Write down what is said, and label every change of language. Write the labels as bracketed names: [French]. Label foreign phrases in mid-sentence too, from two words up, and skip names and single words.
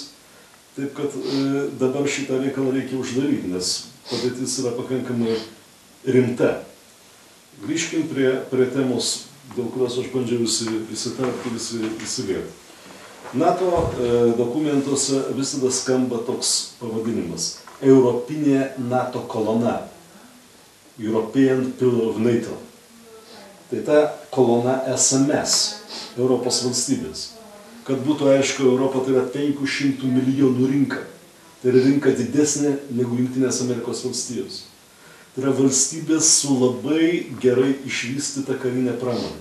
[Lithuanian] Taip kad dabar šitą reikalą reikia uždaryti, nes padėtis yra pakankamai rimta. Grįžkim prie temos, dėl kurios aš bandžiau įsitarti, įsilieti. NATO dokumentuose visada skamba toks pavadinimas – Europinė NATO kolona. [English] European Pillar of NATO. [Lithuanian] Tai ta kolona esame mes, Europos valstybės. Kad būtų aišku, Europa tai yra 500 milijonų rinka. Tai yra rinka didesnė negu Jungtinės Amerikos valstijos. Tai yra valstybės su labai gerai išvystyta karinė pramonė.